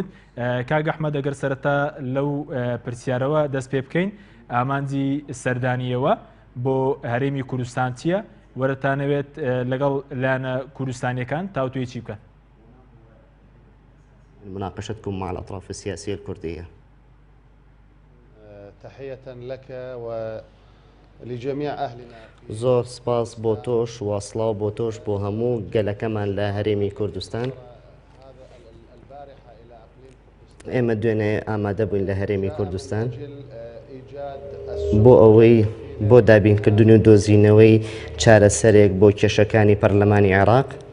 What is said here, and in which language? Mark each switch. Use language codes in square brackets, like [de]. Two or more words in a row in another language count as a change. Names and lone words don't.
[ckb] کاک ئەحمەد ئەگەر سەرەتا لەو پرسیارەوە دەست پێ بکەین، ئامانجی سەردانیەوە بۆ هەرێمی کوردستان چییە؟ وەرەتانەوێت لەگەڵ لایەنە کوردستانیەکان تاوتوێکی بکەن. [ar] مناقشتكم مع الأطراف السياسية الكردية. تحية لك ولجميع أهلنا. [ckb] زۆر سپاس بۆ تۆش و سڵاو بۆ تۆش بۆ هەموو گەلەکەمان لە هەرێمی کوردستان. ئێمە دوێنێ ئامادە بووین لە هەرێمی کوردستان بۆ ئەوەی بۆ دابینکردن و دۆزینەوەی چارەسەرێک بۆ کێشەکانی پەرلەمانی عێراق.